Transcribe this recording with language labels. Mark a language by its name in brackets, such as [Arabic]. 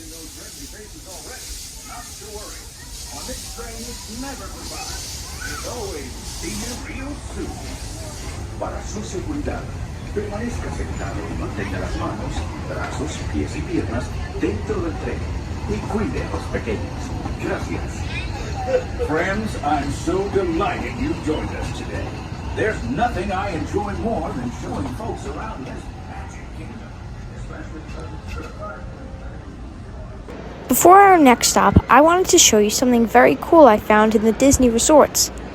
[English] Not to worry. On this train, it's never goodbye. It's always see you real soon. [Spanish] Para su seguridad, permanezca sentado y mantenga las manos, brazos, pies y piernas dentro del tren y cuide a los pequeños. Gracias. [English] Friends, I'm so delighted you joined us today. There's nothing I enjoy more than showing folks around this magic kingdom, especially because Before our next stop, I wanted to show you something very cool I found in the Disney resorts.